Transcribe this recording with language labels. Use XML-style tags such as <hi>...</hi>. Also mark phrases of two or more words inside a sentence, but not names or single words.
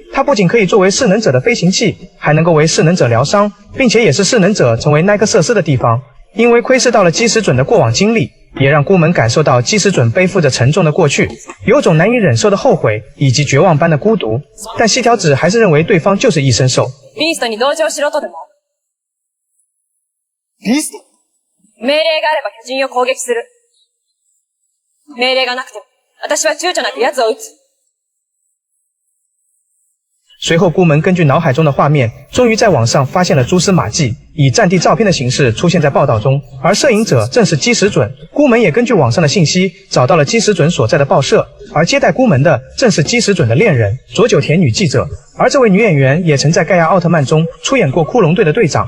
<zh>它不仅可以作为噬能者的飞行器，还能够为噬能者疗伤，并且也是噬能者成为奈克瑟斯的地方。因为窥视到了基石准的过往经历，也让孤门感受到基石准背负着沉重的过去，有种难以忍受的后悔以及绝望般的孤独。但西条子还是认为对方就是异生兽。</zh> <ja>ビーストに同情しろとでも？ビースト？命令があれば巨人を攻撃する。命令がなくても、私は躊躇なく奴を撃つ。</ja> <zh>随后孤门根据脑海中的画面，终于在网上发现了蛛丝马迹，以战地照片的形式出现在报道中，而摄影者正是基石准。孤门也根据网上的信息找到了基石准所在的报社，而接待孤门的正是基石准的恋人佐久田女记者，而这位女演员也曾在盖亚奥特曼中出演过骷髅队的队长。</zh>